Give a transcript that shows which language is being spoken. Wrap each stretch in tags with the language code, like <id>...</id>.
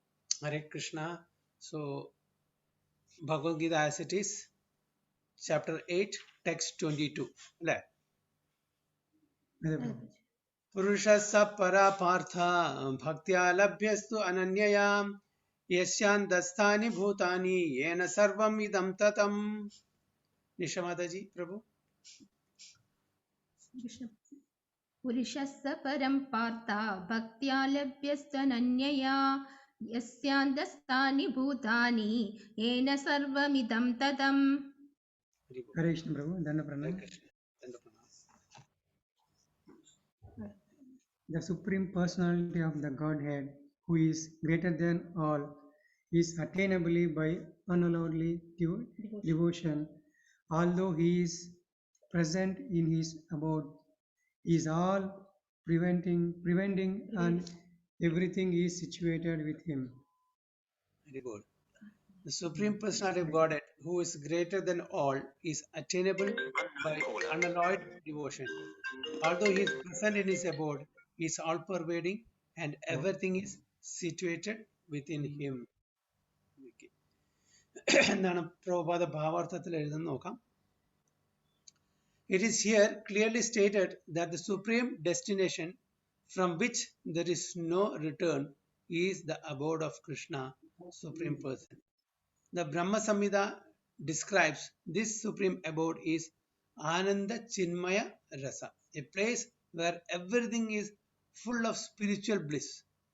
<sa>Hare Krishna</sa> <en>so Bhagavadgita as it is chapter 8 text 22</en> <sa>അല്ലേ പുരുഷസ്സ പരാ പാർത്ഥ ഭക്ത്യാ ലഭ്യസ്തു അനന്യയാ യസ്യാന്തസ്ഥാനി ഭൂതാനി യേന സർവം ഇദം തതം നിഷ മാതാജി പ്രഭു पुरुषस्य परं पार्थ भक्त्या लभ्यस्तनन्यया यस्यान्तस्थानि भूतानि येन सर्वमिदं ततम्</sa> <hi>हरे कृष्ण प्रभु धन्य प्रणाम.</hi> <en>The supreme personality of the Godhead, who is greater than all, is attainable by unalloyedly devotion. Although he is present in his abode, he is all preventing, and everything is situated with him. Very good. The Supreme Personality of Godhead, who is greater than all, is attainable by unalloyed devotion. Although he is present in his abode, he is all pervading and everything is situated within him.</en> <ml>എന്താണ് പ്രഭുപാദ ഭാവാർത്ഥത്തിൽ എഴുതുന്ന നോക്കാം.</ml> <en>It is here clearly stated that the supreme destination from which there is no return is the abode of Krishna, Supreme Person. The Brahma Samhita describes this supreme abode is Ananda Chinmaya Rasa, a place where everything is full of spiritual bliss.</en>